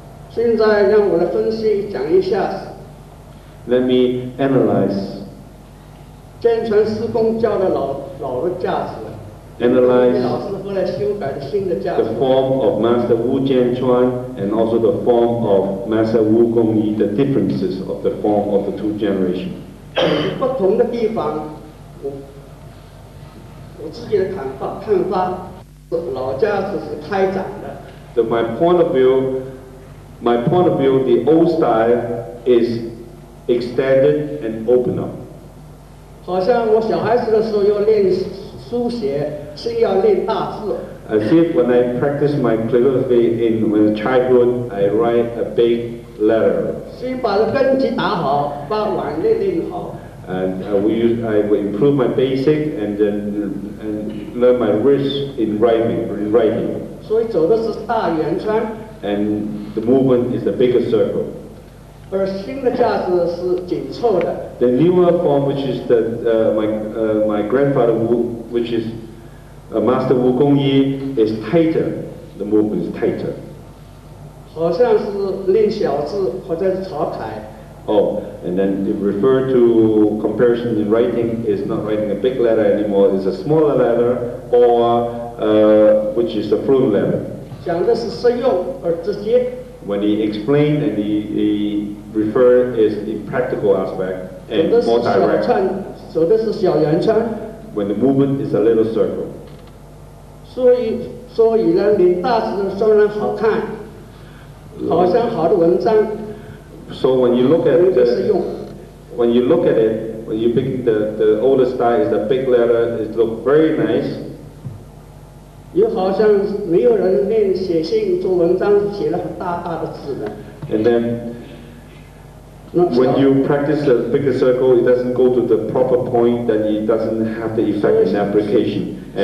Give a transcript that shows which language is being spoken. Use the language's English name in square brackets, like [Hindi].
[Chinese] 现在让我来分析讲一下。 [English] Let me analyze. [Chinese] 真传师公教的老的架子。 [English] Analyze [Chinese] 老师后来修改的新的架子。 [English] The form of Master Wu Jianchuan and also the form of Master Wu Kongyi, the differences of the form of the 2 generations. [Chinese] 不同的地方，我自己的看法，老架子是开展的。 [English] So my point of view, the old style is extended and open up. [Chinese] 好像我小孩子的时候要练书写，是要练大字。 [English] As if when I practice my calligraphy in childhood, I write a big letter. [Chinese] 先把根基打好，把碗练好。 [English] And I will improve my basic and learn my wrist in writing. [Chinese] 所以走的是大圆圈。 [English] And the movement is the bigger circle. [Chinese] 而新的架势是紧凑的。 [English] The newer form, which is my grandfather which is Master Wu Gongyi, is tighter. The movement is tighter. [Chinese] 好像是练小字或者是草楷。 [English] Oh, and then it referred to comparison in writing is not writing a big letter anymore. It's a smaller letter, or which is a fluent letter. [Chinese] 讲的是实用而直接。 [English] When he explained and he referred is the practical aspect and more direct. [Chinese] 走的是小圆圈。 [English] When the movement is a little circle. [Chinese] 所以呢，练大字虽然好看，好像好的文章。 [English] So when you look at when you pick the older style is the big letter, it looks very nice. [Chinese] 也好像没有人练写信做文章写了很大的字的。 [English] And then when you practice the bigger circle, it doesn't go to the proper point, then it doesn't have the effect in application.